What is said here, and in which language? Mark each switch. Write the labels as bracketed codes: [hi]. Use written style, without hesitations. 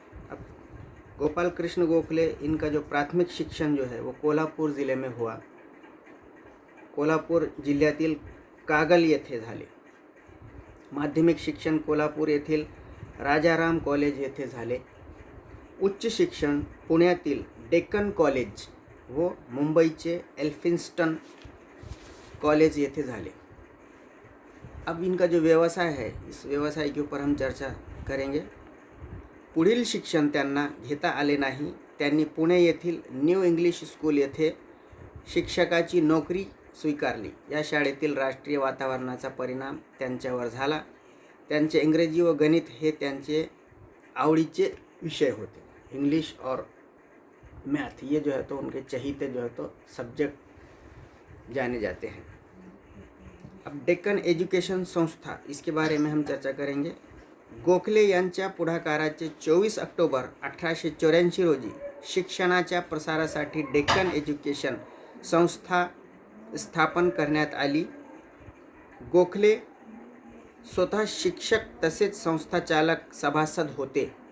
[hi] अब गोपाल कृष्ण गोखले इनका जो प्राथमिक शिक्षण जो है वो कोल्हापुर ज़िले में हुआ। [mr] कोल्हापुर जिल्ह्यातील कागल येथे झाले। माध्यमिक शिक्षण कोल्हापूर येथील राजाराम कॉलेज येथे झाले। उच्च शिक्षण पुण्यातील डेक्कन कॉलेज व मुंबईचे एल्फिन्स्टन कॉलेज येथे झाले। [hi] अब इनका जो व्यवसाय है इस व्यवसाय के ऊपर हम चर्चा करेंगे। [mr] पुढील शिक्षण त्यांना घेता आले नाही। त्यांनी पुणे येथील न्यू इंग्लिश स्कूल येथे शिक्षकाची नोकरी स्वीकारली। या शाळेतील राष्ट्रीय वातावरणाचा परिणाम त्यांच्यावर झाला। त्यांचे इंग्रजी व गणित हे त्यांचे आवडीचे विषय होते। [hi] इंग्लिश और मैथ ये जो है तो उनके चहीते जो है तो सब्जेक्ट जाने जाते हैं। अब डेक्कन एजुकेशन संस्था इसके बारे में हम चर्चा करेंगे। [mr] गोखले यांच्या पुढाकाराचे 24 ऑक्टोबर 1884 रोजी शिक्षणाच्या प्रसारासाठी डेक्कन एज्युकेशन संस्था स्थापन करण्यात आली। गोखले स्वतः शिक्षक तसेच संस्थाचालक सभासद होते।